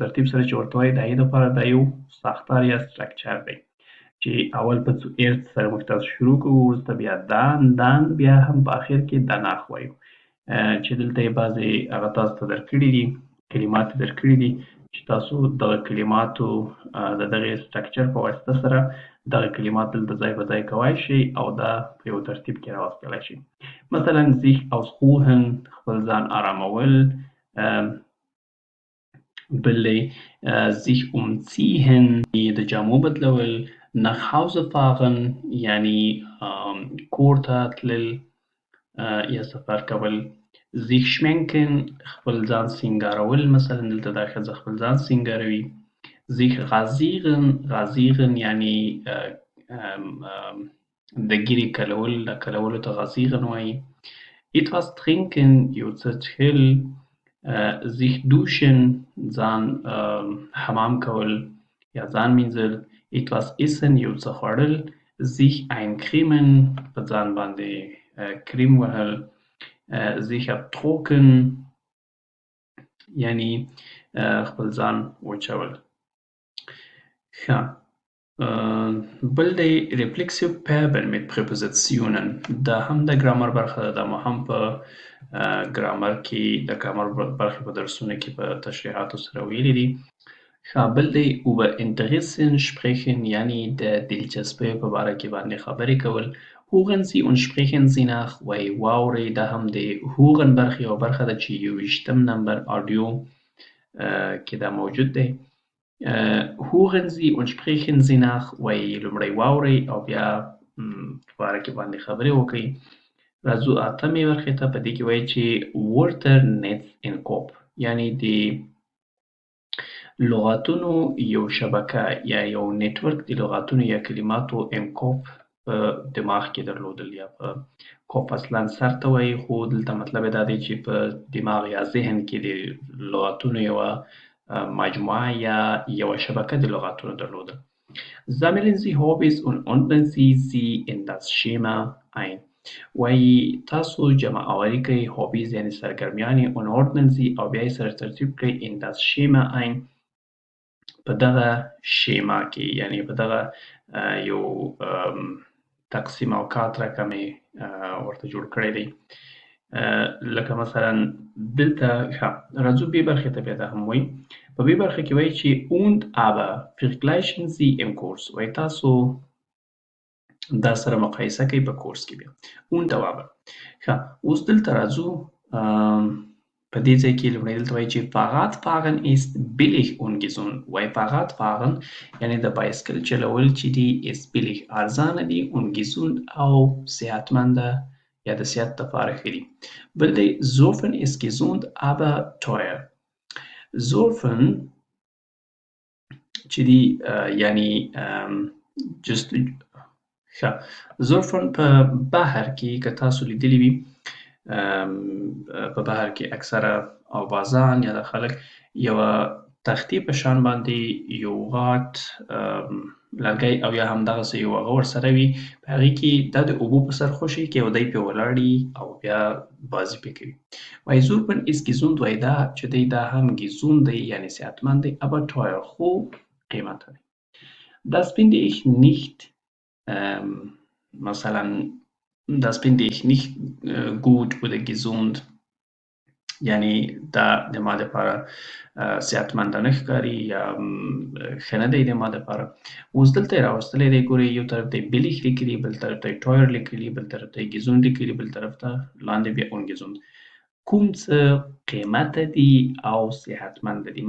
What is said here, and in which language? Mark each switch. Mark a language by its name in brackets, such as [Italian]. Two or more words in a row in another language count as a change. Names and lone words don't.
[Pashto] ترتیب سره چې ورته وایي د هغې دپاره دا یو ساختار یا سټرکچر دی چې اول په zuerst سره موږ تاسو شروع کوو وروسته بیا دان بیا هم په اخر کې danach وایو چې دلته یې بعضې هغه تاسو ته درکړي دي کلمات یې درکړي دي چې تاسو دغه کلماتو د دغې سټرکچر په واسطه سره دغه کلمات دلته ځای په ځای کوای شي او دا په یو ترتیب کې راوستلی شي مثلا [German] sich ausruhen [Pashto] خپل ځان آرامول بل دی [German] sich umziehen [Pashto] د جامو بدلول [German] nach Hause fahren [Pashto] یعنی کور ته تلل یا سفر کول [German] sich schminken [Pashto] خپل ځان سینګارول مثلا دلته دا ښځه خپل ځان سینګاروي [German] sich rasieren [Pashto] یعنی د ګیرې کلولو ته rasieren وایي [German] etwas trinken [Pashto] یو څه څښل [German] sich duschen [Pashto] ځان حمام کول یا ځان مینځل [German] etwas essen [Pashto] یو څه خوړل [German] sich eincremen [Pashto] په ځان باندې کریم وهل [German] sich abtrocknen [Pashto] یعنی خپل ځان وچول ښه بل دی [German] reflexive verben mit Präpositionen [Pashto] دا هم د ګرامر برخه ده دا مو هم په ګرامر کې د ګرامر برخې په درسونو کې په تشریحاتو سره ویلي دي ښه بل دی [German] über Interessen sprechen [Pashto] یعنی د دلچسپۍ په باره کې باندې خبرې کول [German] hören Sie und sprechen Sie nach [Pashto] وایي واورئ دا هم د hören برخې یوه برخه ده چې ۲۰ نمبر آډیو کې دا موجود دی [German] hören Sie und sprechen Sie nach [Pashto] وایي لومړی واورئ او بیا په باره کې باندې خبرې وکړئ راځو اتمې برخې ته په دې کې وایي چې [German] Wörter Netz in Kopf [Pashto] یعنی د لغاتونو یو شبکه یا یو نیټورک د لغاتونو یا کلماتو انکوپ په دماغ کې درلودل یا په کوپ اصلا سر ته وایي خو دلته مطلب یې دا دی چې په دماغ یا ذهن کې د لغاتونو یوه مجموعه یا یوه شبکه د لغاتونو درلوده. [German] Sammeln Sie Hobbys und ordnen Sie sie in das Schema ein. [Pashto] وایي تاسو جمع آوري کوئ هوبیز یعنې سرګرمیانې [German] und ordnen Sie [Pashto] او بیا یې سره ترتیب کړئ [German] in das Schema ein [Pashto] په دغه شیما کې یعنې په دغه یو تقسیم اوقات رقم یې ورته جوړ کړی دی. لکه مثلا دلته راځو بې برخې ته بیا دا هم وایي په بې برخه کې وایي چې und [German] aber vergleichen Sie im Kurs [Pashto] وایي تاسو دا سره مقایسه کوي په کورس کې بیا [German] und aber [Pashto] اوس دلته راځو په دې ځای کې لومړی دلته وایي چې فقط [German] fahren ist billig und gesund [Pashto] وایي فقط fahren یعنې د بایسکل چلول چې دي [German] ist billig [Pashto] ارزانه دي [German] und gesund [Pashto] او صحتمنده یا د صحت لپاره ښه دي. [German] بل دی Surfen ist gesund aber teuer. [Pashto] Surfen چې دي یعنې Surfen په بحر کې که تاسو لیدلی وي په بحر کې اکثره اوبازان یا د خلک یوه تختې په شان باندې یو غټ لرګی او یا همدغسې یو هغه ورسره وي په هغې کې دا د اوبو په سر خوشی کې او دی پرې ولاړ او بیا بازي پرې کوي. وایي [German] Surfen ist gesund [Pashto] وایي دا چې دی دا هم gesund دی یعنې صحتمند دی [German] aber teuer [Pashto] خو قیمته دی. [German] Das finde ich nicht [Pashto] مثلا [German] das finde ich nicht gut oder gesund [Pashto] یعنی دا د ما دپاره صحتمنده نه ښکاري یا ښه نه دی د ما دپاره. اوس دلته یې راوستلی دی ګورئ یو طرف ته یې billig لیکلي بل طرف ته یې teuer لیکلي بل طرف ته یې gesund لیکلي بل طرف ته لاندې بیا ungesund. کوم څه قیمته دي او صحتمنده دي.